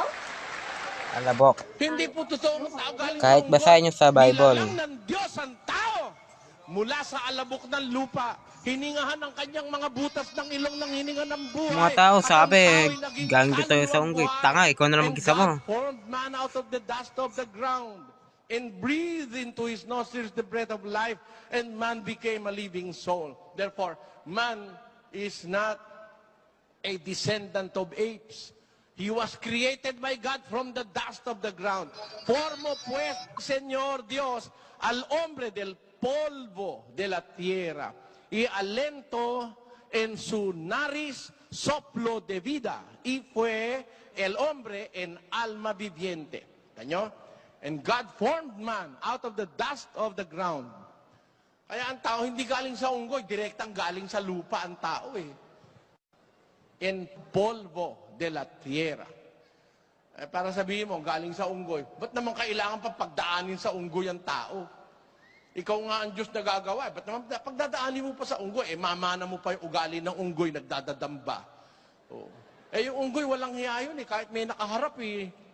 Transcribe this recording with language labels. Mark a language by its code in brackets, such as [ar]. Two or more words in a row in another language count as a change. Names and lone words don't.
[tl] Alabok. Hindi po totoo ang tao galing sa Kahit unggoy. basahin nyo sa Bible. Nilalang ng Diyos ang tao mula sa alabok ng lupa. Hiningahan ng kanyang mga butas ng ilong ng hininga ng Mga buhay. tao At ang sabi, tao'y naging galing to tayo sa kaluluwang unggoy. buhay. Tanga, ikaw na lang And mag-isa mo. [en] God formed man out of the dust of the ground and breathed into his nostrils the breath of life, and man became a living soul. Therefore, man is not a descendant of apes. He was created by God from the dust of the ground. [es] Formo pues, Señor Dios, al hombre del polvo de la tierra, y alento en su nariz soplo de vida, y fue el hombre en alma viviente. ¿Taño? [en] And God formed man out of the dust of the ground. [tl] Kaya ang tao hindi galing sa unggoy, direktang galing sa lupa ang tao eh. [es] En polvo de la tierra. [tl] Para sabihin mo, galing sa unggoy, ba't naman kailangan pa pagdaanin sa unggoy ang tao? Ikaw nga ang Diyos na gagawa. Ba't naman pagdadaanin mo pa sa unggoy, mamana mo pa yung ugali ng unggoy, nagdadadamba. Oh. Yung unggoy, walang hiya yun eh. Kahit may nakaharap eh.